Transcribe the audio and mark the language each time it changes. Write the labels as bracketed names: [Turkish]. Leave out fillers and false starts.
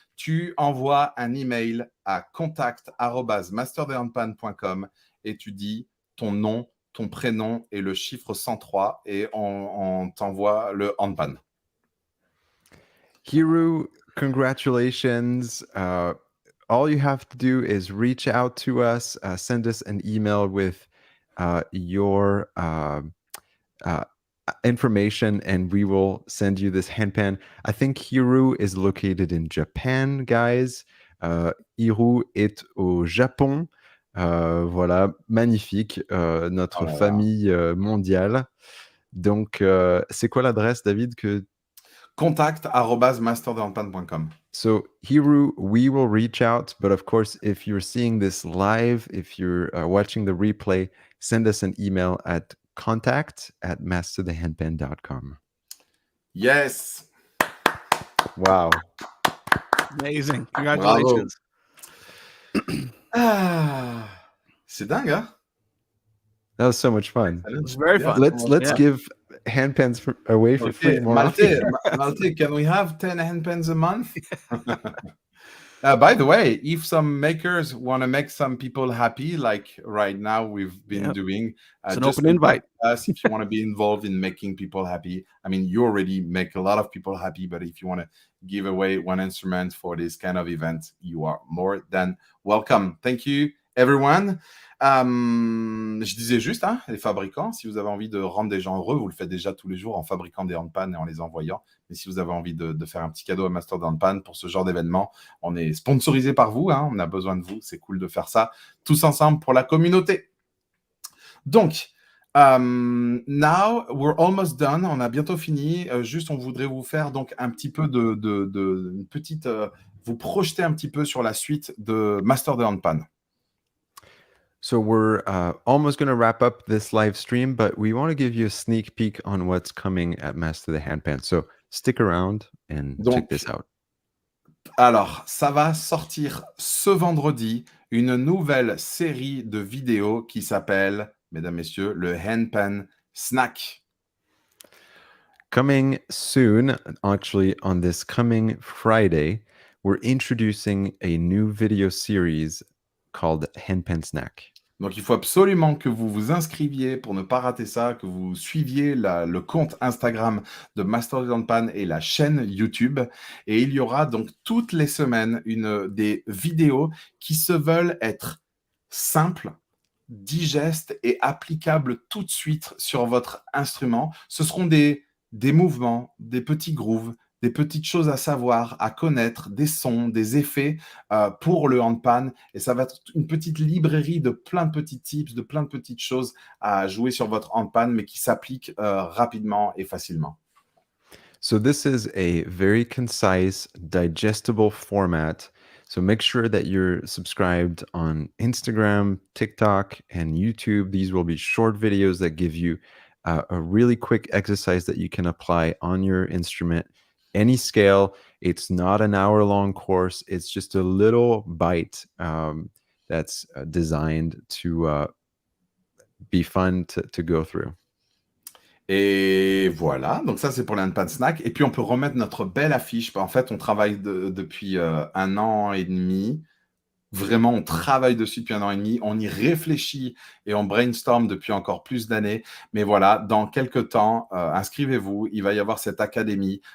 [French] Tu envoies un email à contact@masterthehandpan.com et tu dis ton nom, ton prénom et le chiffre 103 et on t'envoie le handpan. [English] Hiru, congratulations. All you have to do is reach out to us, send us an email with your information, and we will send you this handpan. I think Hiru is located in Japan, guys. [French] Hiru est au Japon. Voilà, magnifique, notre famille mondiale. Donc, c'est quoi l'adresse, David, que contact@masterthehandpan.com. [English] So, Hiru, we will reach out. But of course, if you're seeing this live, if you're watching the replay, send us an email at contact@masterthehandpan.com. Yes. Wow. Amazing. Congratulations. [French] Ah, c'est dingue, hein? [English] That was so much fun. It was very fun. Let's give handpans away for free more often. Malte, can we have 10 handpans a month? By the way, if some makers want to make some people happy, like right now we've been doing, it's an open invite. Us, if you want to be involved in making people happy, I mean, you already make a lot of people happy, but if you want to give away one instrument for this kind of event, you are more than welcome. Thank you, everyone. [French] Je disais juste, hein, les fabricants, si vous avez envie de rendre des gens heureux, vous le faites déjà tous les jours en fabriquant des handpans et en les envoyant. Mais si vous avez envie de faire un petit cadeau à Master The Handpan pour ce genre d'événement, on est sponsorisé par vous, hein, on a besoin de vous, c'est cool de faire ça tous ensemble pour la communauté. Donc, [English] now we're almost done, [French] on a bientôt fini. Juste, on voudrait vous faire donc un petit peu une petite, vous projeter un petit peu sur la suite de Master The Handpan. [English] So we're almost going to wrap up this live stream, but we want to give you a sneak peek on what's coming at Master The Handpan. So stick around and check this out. [French] Alors, ça va sortir ce vendredi une nouvelle série de vidéos qui s'appelle, mesdames, messieurs, le Handpan Snack. [English] Coming soon, actually on this coming Friday, we're introducing a new video series called Handpan Snack. [French] Donc, il faut absolument que vous vous inscriviez pour ne pas rater ça, que vous suiviez le compte Instagram de Master The Handpan et la chaîne YouTube. Et il y aura donc toutes les semaines des vidéos qui se veulent être simples, digestes et applicables tout de suite sur votre instrument. Ce seront des mouvements, des petits grooves, des petites choses à savoir, à connaître, des sons, des effets pour le handpan. Et ça va être une petite librairie de plein de petits tips, de plein de petites choses à jouer sur votre handpan, mais qui s'appliquent rapidement et facilement. [English] So this is a very concise, digestible format. So make sure that you're subscribed on Instagram, TikTok, and YouTube. These will be short videos that give you a really quick exercise that you can apply on your instrument. Any scale. It's not an hour-long course. It's just a little bite that's designed to be fun to go through. [French] Et voilà, donc ça c'est pour les handpan snack. Et puis on peut remettre notre belle affiche. En fait, on travaille depuis 1 an et demi. Vraiment, on travaille dessus depuis 1 an et demi. On y réfléchit et on brainstorm depuis encore plus d'années. Mais voilà, dans quelques temps, inscrivez-vous. Il va y avoir cette académie.